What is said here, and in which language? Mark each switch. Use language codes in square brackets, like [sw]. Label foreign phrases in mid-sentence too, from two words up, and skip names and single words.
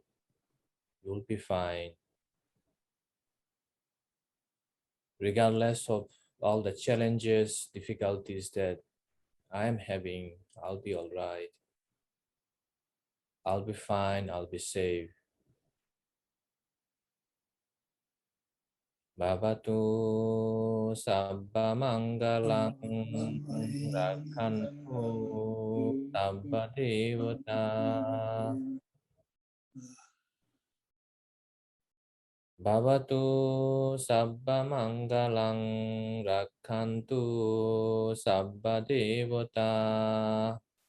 [en] You'll be fine. Regardless of all the challenges, difficulties that I'm having, I'll be all right. I'll be fine. I'll be safe. [pi] Bhavatu sabba mangalang rakhantu sabba devata. Bhavatu sabba mangalang rakhantu sabba devata.